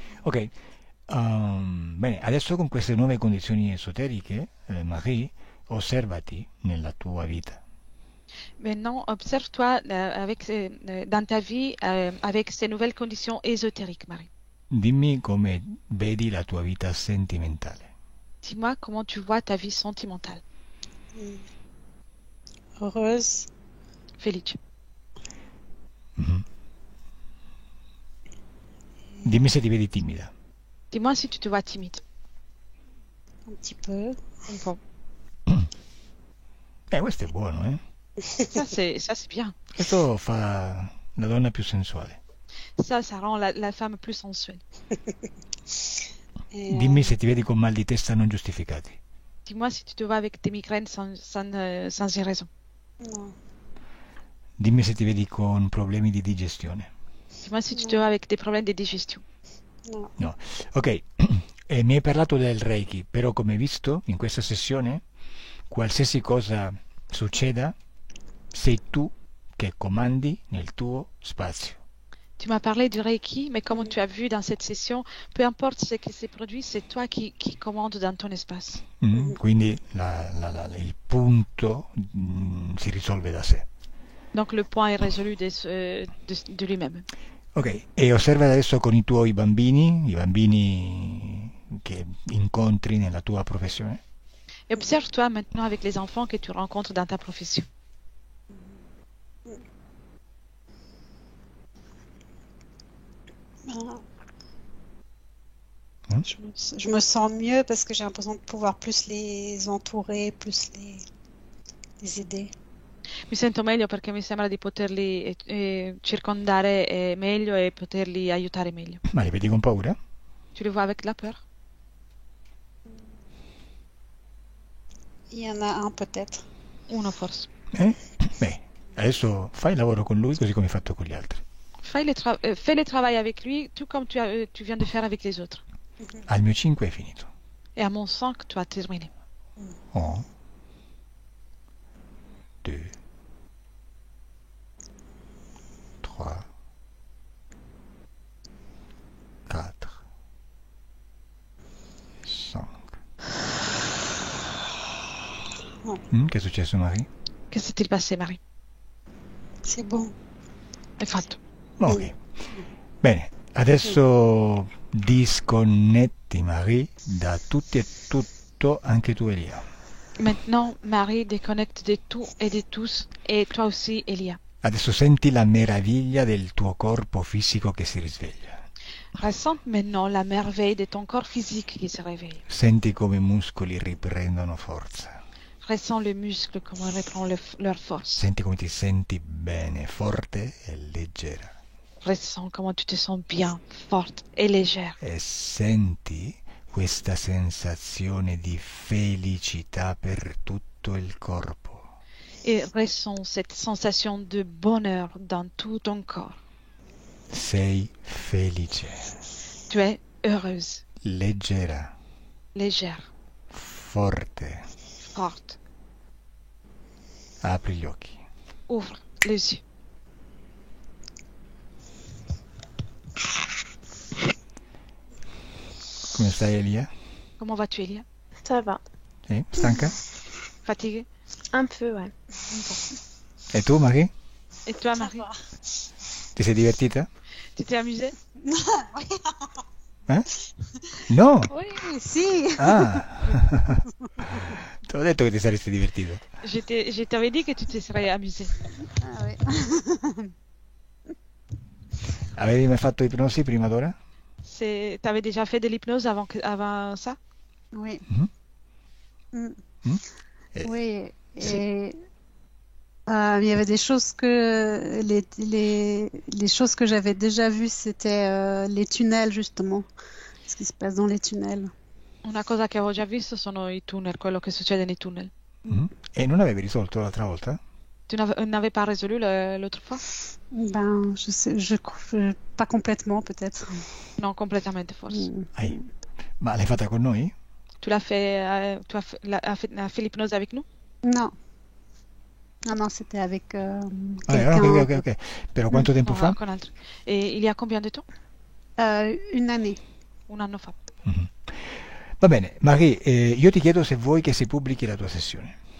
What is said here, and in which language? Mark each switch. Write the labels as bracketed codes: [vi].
[it] Ok, bene, adesso con queste nuove condizioni esoteriche, Marie, osservati nella tua vita. [fr] Maintenant, observe-toi dans ta vie avec ces nouvelles conditions ésotériques, Marie. [it] Dimmi come vedi la tua vita sentimentale. [fr] Dis-moi comment tu vois ta vie sentimentale. Heureuse. [it] Felice. Mhm. Dimmi se ti vedi timida. [fr] Dis-moi si tu te vois timide. Un petit peu. [it] Un po'. Questo è buono, eh? [fr] Ça, c'est bien. [it] Questo fa la donna più sensuale. [fr] Ça rend la femme plus sensuelle. [it] Dimmi se ti vedi con mal di testa non giustificati. [fr] Dis-moi si tu te vois avec des migraines sans raison. Non. [it] Dimmi se ti vedi con problemi di digestione. [fr] Dis-moi si tu te vois avec des problèmes de digestion. No. No. [it] Ok, mi hai parlato del Reiki, però come hai visto in questa sessione, qualsiasi cosa succeda, sei tu che comandi nel tuo spazio. [fr] Tu m'as parlé du Reiki, mais comme tu as vu dans cette session, peu importe ce qui s'est produit, c'est toi qui commandes dans ton espace. [it] Quindi il punto si risolve da sé. [fr] Donc le point est résolu de lui-même. [it] Ok, e osserva adesso con i tuoi bambini, i bambini che incontri nella tua professione. [fr] Et observe-toi maintenant avec les enfants que tu rencontres dans ta profession. Je me sens mieux parce que j'ai l'impression de pouvoir plus les entourer, plus les aider. [it] Mi sento meglio perché mi sembra di poterli circondare meglio e poterli aiutare meglio. Ma li vedi con paura? [fr] Tu les vois avec la peur? Il y en a un peut-être. [it] Uno forse. Beh, adesso fai il lavoro con lui così come hai fatto con gli altri. [fr] Fais le travail avec lui, tout comme tu viens de faire avec les autres. [it] Al mio 5 è finito. [fr] Et à mon 5, tu as terminé. [it] 1, 2, 3, 4, 5. Che è successo, Marie? [fr] Che s'est-il passé, Marie? C'est bon. [it] Hai fatto. Ok. Bene, adesso disconnetti, Marie, da tutti e tutto, anche tu, Elia. [fr] Maintenant, Marie déconnecte de tout et de tous, et toi aussi, Elia. [it] Adesso senti la meraviglia del tuo corpo fisico che si risveglia. [fr] Ressens maintenant la merveille de ton corps physique qui se réveille. [it] Senti come i muscoli riprendono forza. [fr] Ressens les muscles comment ils reprennent leur force. [it] Senti come ti senti bene, forte e leggera. [fr] Ressens comment tu te sens bien, forte et légère. [it] E senti questa sensazione di felicità per tutto il corpo. [fr] Et ressens cette sensation de bonheur dans tout ton corps. [it] Sei felice, [fr] Tu es heureuse, [it] leggera, [fr] légère, [it] forte. [fr] forte. [it] Apri gli occhi. [fr] Ouvre les yeux. [it] Come stai, Elia? [fr] Comment vas-tu, Elia? Ça va. [it] Stanca? [fr] Fatiguée? Un peu, ouais. [it] E tu, Marie? [fr] Et toi, Marie? [it] Ti sei divertita? [fr] Tu t'es amusée? [it] No! [fr] Oui, si. Ah! [it] Ti ho detto che ti saresti divertito. [fr] Je t'avais dit que tu te serais amusée. Ah, oui. [it] Avevi mai fatto ipnosi prima d'ora? [fr] T'avais déjà fait de l'hypnose avant ça? Oui. Mm. Oui. Et il y avait des choses que les choses que j'avais déjà vues, c'était les tunnels justement, ce qui se passe dans les tunnels. [it] Una cosa che avevo già visto sono i tunnel, quello che succede nei tunnel. E non avevi risolto l'altra volta? [fr] Tu n'avais pas résolu l'autre fois? Ben, je sais, pas complètement peut-être. [it] Non, [fr] complètement [it] forse. Ma l'hai fatta con noi? [fr] Tu l'as fait, as fait l'hypnose avec nous? Non. Non, c'était avec quelqu'un. [it] Ok. Però quanto tempo fa? Con altri. [fr] Et il y a combien de temps? Une année. [it] Un anno fa. Va bene, Marie, io ti chiedo se vuoi che si pubblichi la tua sessione.